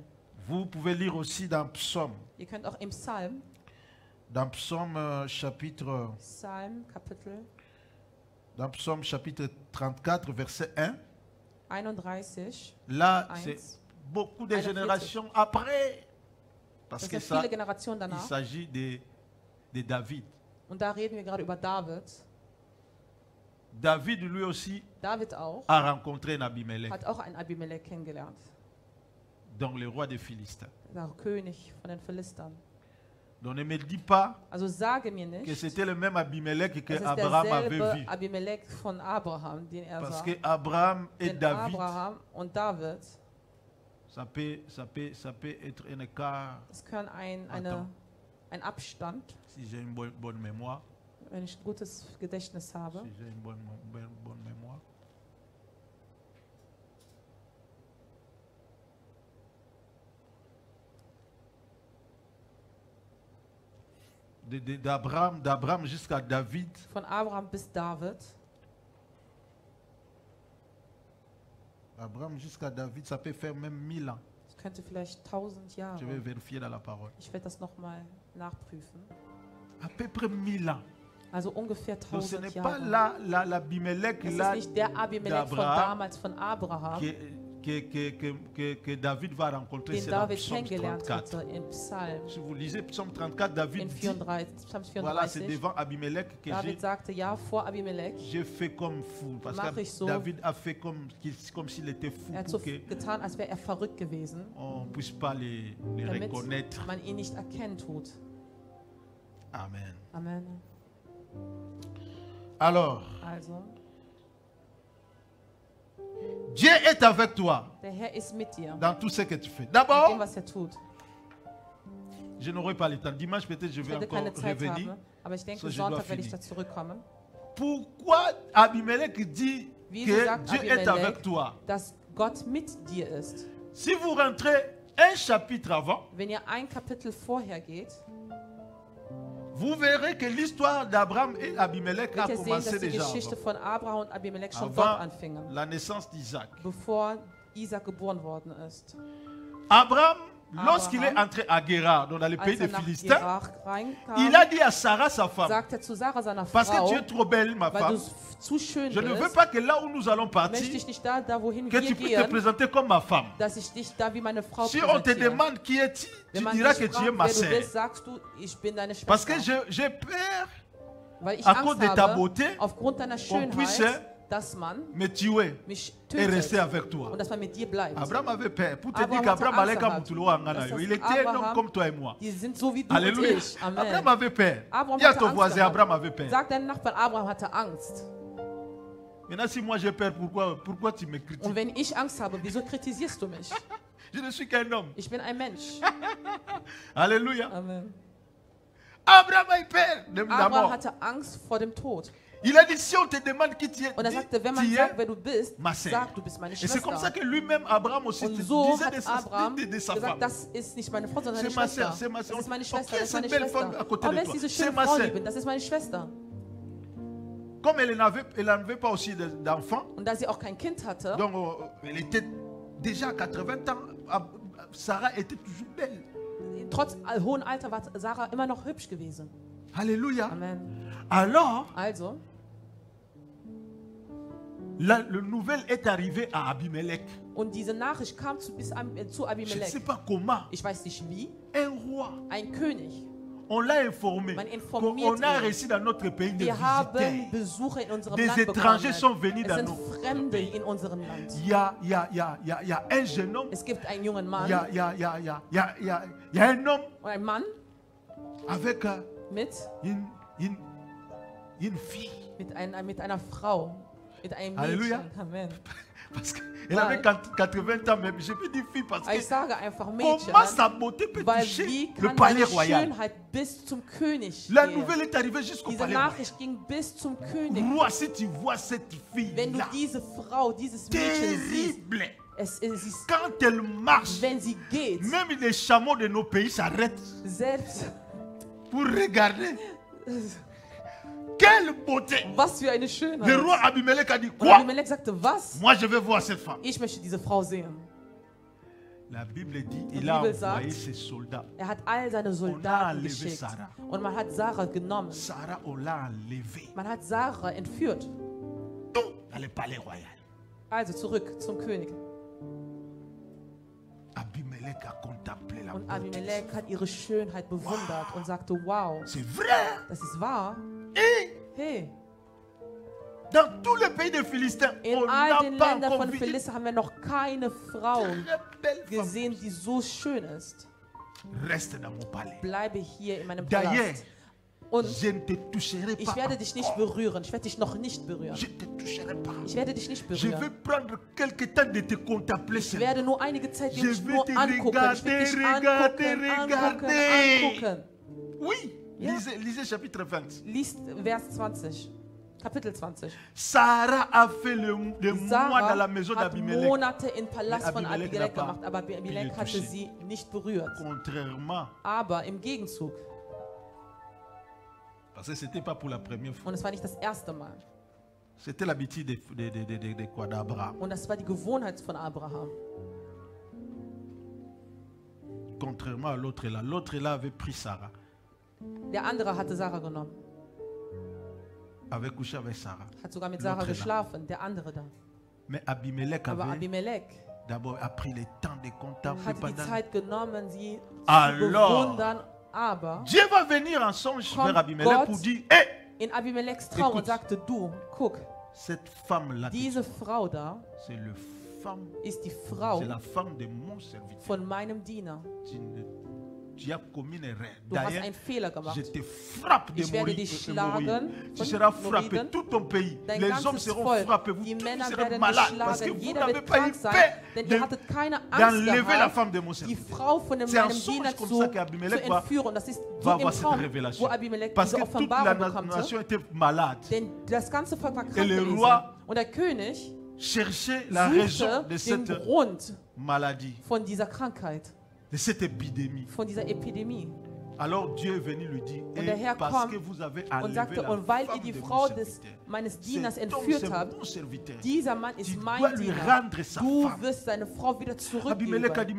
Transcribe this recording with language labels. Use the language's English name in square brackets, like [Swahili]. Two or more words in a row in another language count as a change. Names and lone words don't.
[French] Vous pouvez lire aussi dans Psaume. [German] Ihr könnt auch im Psalm, [French] Dans Psaume chapitre, dans Psaume chapitre 34, verset 1. 31, Là, 1, c'est beaucoup de 41. générations après. Parce [German] das [French] que [German] sind [French] ça, [German] viele Generationen [French] il [German] danach. [French] s'agit de David. [German] Und da reden wir gerade über David. [French] David, lui aussi, [German] David auch, [French] a rencontré un Abimelech, [German] hat auch einen Abimelech kennengelernt. [French] donc le roi des Philistins. [German] Der König von den Philistern. [French] Donc ne me dis pas [German] Also sage mir [French] que [German] nicht, [French] c'était le même Abimelech que [German] das ist [French] Abraham avait vu. [German] derselbe Abimelech von Abraham, den [French] Parce [German] sah. [French] que Abraham et [German] Denn [French] David, [German] Abraham und David, [French] ça peut être un écart, [German] das können ein Abstand, [French] si j'ai une bonne mémoire. [German] wenn ich ein gutes Gedächtnis habe. [French] Si j'ai une bonne mémoire. D'Abraham jusqu'à David, [German] Von Abraham bis David, [French] Abraham jusqu'à David, ça peut faire même 1000 ans. [German] das könnte vielleicht 1000 Jahre. [French] Je vais vérifier dans la parole. [German] Ich werde das nochmal nachprüfen. [French] À peu près 1000 ans. [German] Also ungefähr Donc ce 1000 [French] n'est pas [German] Jahre. [French] l'Abimelech [German] Das [French] là [German] ist nicht der Abimelech von [French] d'Abraham [German] damals, von Abraham, [French] que David va rencontrer. [German] den [French] C'est dans [German] David [French] Psaume [German] kennengelernt [French] 34. [German] hatte im Psalm. [French] Si vous lisez Psaume 34, David [German] In [French] dit, [German] 34, Psalm [French] voilà, c'est [German] 34. [French] devant Abimelech que [German] David sagte, ja, vor Abimelech. [French] j'ai fait comme fou. Parce [German] Mach ich [French] que [German] so. [French] David a fait comme s'il était fou [German] Er hat so [French] pour [German] getan, als wäre er verrückt gewesen, [French] qu'on ne puisse pas les [German] damit [French] reconnaître. [German] man ihn nicht erkennen tut. [French] Amen. [German] Amen. [French] Alors, [German] Also, [French] Dieu est avec toi [German] der Herr ist mit dir, [French] dans tout ce que tu fais. [German] mit dem, [French] D'abord, [German] was er tut. [French] je n'aurai pas le temps. Dimanche, peut-être, je [German] Ich [French] vais [German] werde [French] encore [German] keine Zeit [French] revenir. [German] haben, aber ich denke, [French] So, je [German] Sonntag [French] dois [German] werde ich [French] finir. [German] da zurückkommen. [French] pourquoi Abimelech dit [German] Wieso [French] que [German] sagt [French] Dieu est [German] Abimelech, [French] avec toi? [German] dass Gott mit dir ist? [French] Si vous rentrez un chapitre avant, [German] Wenn ihr ein Kapitel vorher geht, [French] vous verrez que l'histoire d'Abraham et Abimelech a [German] werdet ihr sehen, [French] commencé [German] dass die [French] déjà [German] Geschichte [French] avant, [German] von Abraham und Abimelech schon dort [French] avant [German] anfing, [French] la naissance d'Isaac. [German] bevor Isaac geboren worden ist. [French] Abraham, lorsqu'il est [German] Abraham, [French] entré à Guérar, dans le pays [German] Als [French] des [German] er nach [French] Philistins, [German] Gerar reinkam, [French] il a dit à Sarah, sa femme, [German] sagte er zu Sarah, seiner [French] parce que [German] Frau, [French] tu es trop belle, ma [German] weil du [French] femme, [German] zu schön [French] je ne veux [German] bist, [French] pas que là où nous allons [German] möchte [French] partir, [German] ich nicht da wohin [French] que [German] wir [French] tu puisses te [German] gehen, [French] présenter comme ma femme. [German] dass ich dich da wie meine Frau [French] Si on te [German] präsentiere. [French] demande qui es-tu, [German] Wenn [French] tu [German] man [French] diras [German] dich [French] que tu es [German] fragt, [French] ma [German] wer du [French] sœur. [German] bist, sagst du, ich bin deine [French] Parce que [German] Schwester. [French] j'ai peur [German] Weil ich [French] à cause [German] Angst [French] de ta [German] habe, [French] beauté, [German] aufgrund deiner [French] qu'on puisse [German] Schönheit, dass man [French] me tuer [German] mich [French] et rester [German] tötet [French] avec toi. [German] und dass man mit dir bleibt. [French] Abraham avait peur. Pour te [German] Abraham [French] dire [German] hatte [French] qu'Abraham [German] Angst [French] allait comme [German] gehabt. Moutoulou Angana. Das heißt, [French] Il était un homme [German] Abraham- [French] comme toi et moi. [German] Die sind so wie du [French] Alléluia. [German] und ich. Amen. [French] Abraham avait peur. [German] Abraham [French] Dis à [German] hatte [French] ton [German] Angst [French] voisin, [German] gehabt. [French] Abraham avait peur. [German] Sag deinem Nachbarn, Abraham hatte Angst. [French] Maintenant, si moi j'ai peur, pourquoi tu me critiques? [German] Und wenn ich Angst habe, wieso kritisierst du mich? [French] Je ne suis qu'un homme. [German] Ich bin ein Mensch. [French] Alléluia. [German] Amen. [French] Abraham a eu peur de la [German] Abraham [French] mort. [German] hatte Angst vor dem Tod. [French] Il a dit, si on te demande qui tu es, [German] Und er sagte, wenn man [French] tu [German] sagt, [French] es [German] wer du bist, [French] ma sœur. [German] sag, du bist meine [French] Et c'est comme ça [German] Schwester. [French] que lui-même, Abraham aussi, [German] Und [French] te [German] so [French] disait [German] hat Abraham [French] de sa femme. [German] gesagt, das ist nicht meine Frau, sondern [French] C'est [German] meine [French] ma sœur, [German] Schwester. [French] c'est ma [German] Das [French] sœur. [German] ist meine [French] Oh, [German] Schwester, [French] qui [German] das [French] est [German] ist [French] cette [German] meine [French] belle femme [German] Schwester. [French] à côté [German] Oh, [French] de [German] wer [French] toi? [German] ist diese [French] C'est [German] schöne [French] ma [German] Frau, [French] sœur. [German] lieben? Das ist meine Schwester. [French] Comme elle n'avait pas aussi d'enfants, [German] Und da sie auch kein Kind hatte, [French] donc elle était déjà à 80 ans, Sarah était toujours belle. [German] trotz hohem Alter war Sarah immer noch hübsch gewesen. [French] Alléluia. [German] Amen. [French] Alors, [German] Also, [French] le nouvel est arrivé à Abimelech. [German] und diese Nachricht kam zu [French] Je ne sais [German] Abimelech. [French] pas comment. [German] Ich weiß nicht wie. [French] Un roi, [German] Ein König. [French] on l'a informé [German] Man informiert [French] qu'on a [German] ihn. [French] reçu dans notre pays des [German] Wir haben [French] visiteurs. [German] Besucher in unserem [French] Des [German] Land [French] étrangers sont [German] bekommen. [French] venus [German] Es [French] dans [German] sind [French] nos [German] Fremde in unserem Land. [French] Il y a un jeune homme, [German] Es gibt einen jungen [French] il [German] Mann [French] y a un homme [German] und einen Mann [French] avec [German] mit, [French] une fille. [German] mit einer Frau, mit einem Halleluja. Mädchen. Amen. [French] Parce qu'elle avait 80 ans même. Je peux dire fille parce [German] Ich [French] que [German] sage einfach Mädchen, [French] comment sa beauté peut [German] weil [French] toucher [German] wie [French] le [German] kann [French] palais [German] deine [French] royal. [German] Schönheit bis zum König [French] La [German] gehen? [French] nouvelle est arrivée jusqu'au [German] Diese [French] palais royal. [German] Nachricht ging bis zum König. [French] Roi, si tu vois cette fille [German] Wenn du [French] là, [German] diese Frau, dieses Mädchen siehst, [French] terrible. [German] es ist, [French] Quand elle marche, [German] wenn sie geht, [French] même les chameaux de nos pays s'arrêtent [German] selbst, [French] pour regarder. Quelle beauté! [German] was für eine [French] Le [German] Schönheit. [French] roi Abimelech a dit [German] Und [French] quoi? [German] Abimelech sagte, was? [French] Moi je veux voir cette femme. [German] Ich möchte diese Frau sehen. [French] La Bible dit [German] Die [French] il a [German] Bibel [French] envoyé [German] sagt, [French] ses soldats. [German] Er hat all seine [French] On a [German] Soldaten [French] enlevé [German] geschickt. [French] Sarah. [German] Und man hat Sarah genommen. [French] Sarah, on l'a enlevée. [German] Man hat Sarah entführt. [French] Tout dans le palais royal. [German] Also zurück zum König. [French] Abimelech a contemplé la [German] Und [French] beauté. [German] Abimelech hat ihre Schönheit bewundert und sagte, wow, [French] C'est vrai. [German] das ist wahr. [French] Et [German] Hey, [French] dans tous les pays des Philistins, [German] in [French] on [German] all [French] n'a [German] den [French] pas [German] Ländern [French] encore [German] von [French] vu une [German] Philister haben wir noch keine Frau [French] très belle femme. [German] gesehen, die so schön ist. [French] Reste dans mon palais. [German] Bleibe hier in meinem [French] D'ailleurs, [German] Palast. Und [French] je ne te toucherai [German] ich [French] pas. [German] werde dich nicht berühren. Ich werde dich noch nicht berühren. [French] Je te toucherai pas. [German] Ich werde dich nicht [French] Je vais [German] berühren. [French] prendre quelque temps de te contempler. [German] Ich [French] seulement. [German] werde nur einige Zeit [French] Je [German] dich [French] vais [German] nur [French] te [German] angucken. Ich werde dich [French] regarder. [German] angucken. [French] Oui. [German] Ja. [French] Lisez chapitre 20. [German] Liest Vers 20. Kapitel 20. [French] Sarah a fait le mois dans la [German] Sarah [French] maison [German] hat [French] d'Abimelech. [German] Monate im Palast [French] Mais [German] von [French] Abimelech [German] Abimelech [French] n'a pas [German] gemacht, aber Abimelech [French] pu [German] hatte [French] toucher. [German] sie nicht berührt. [French] Contrairement, [German] Aber im Gegenzug, [French] parce que ce n'était pas pour la première fois, [German] und es war nicht das erste Mal, [French] c'était l'habitude de quoi d'Abraham. [German] und das war die Gewohnheit von Abraham. [French] Contrairement à l'autre là avait pris Sarah, [German] Der andere hatte Sarah genommen, [French] avait couché avec Sarah. [German] hat sogar mit Sarah [French] L'autre là. [German] geschlafen, der andere da. [French] Mais Abimelech [German] Aber [French] avait [German] Abimelech [French] d'abord pris le temps de contempler [German] hat die [French] pendant. [German] Zeit genommen, sie zu [French] Alors, [German] bewundern, aber [French] Dieu va venir en songe Comme vers Abimelech [German] Gott- [French] pour dire, hé, [German] in Abimelechs Traum [French] Écoute. [German] und sagte, du, guck, [French] cette femme-là, [German] diese Frau da [French] c'est le femme, [German] ist die Frau [French] c'est la femme de mon serviteur. [German] von meinem Diener. [French] tu as commis une erreur. [German] Du hast [French] D'ailleurs, [German] einen Fehler gemacht. [French] je te frappe de [German] Ich werde [French] mourir. [German] dich schlagen [French] Tu [German] von [French] seras frappé, [German] Moriden. [French] tout ton pays. [German] Dein [French] Les hommes [German] ganzes [French] seront [German] Volk, [French] frappés. Vous [German] die [French] tous [German] Männer [French] serez [German] werden [French] malades parce que [German] geschlagen, [French] vous [German] jeder [French] n'avez [German] wird [French] pas eu [German] krank sein, [French] paix [German] denn ihr hattet keine Angst [French] d'enlever la [German] gehabt, [French] femme de mon [German] die [French] serviteur. [German] Frau von [French] C'est un [German] meinem [French] songe [German] Diener [French] comme [German] zu [French] ça qu'Abimelech [German] entführen. Und das ist so [French] va [German] im [French] avoir cette [German] Traum, [French] révélation. [German] wo Abimelech [French] Parce [German] diese [French] que toute la [German] Offenbarung bekam. [French] nation était malade. [German] Denn das ganze Volk war [French] Et [German] krank [French] le [German] gewesen. [French] roi [German] Und der König [French] Cherchez la raison [German] suchte [French] de [German] den [French] cette [German] Grund [French] maladie, [German] von dieser Krankheit, [French] de cette épidémie. [German] von dieser Epidemie. [French] Alors Dieu est venu lui dire, [German] Und der Herr [French] parce [German] kommt [French] que vous avez [German] Und [French] enlevé [German] sagte, [French] la [German] und weil ihr [French] femme [German] die [French] de mon [German] Frau [French] serviteur, [German] meines Dieners [French] cet homme, [German] entführt [French] c'est [German] habt, [French] mon serviteur. [German] dieser Mann [French] Tu [German] ist [French] dois [German] mein [French] lui [German] Diener. [French] rendre sa [German] Du [French] femme. [German] wirst seine Frau wieder [French] Abimelech a dit,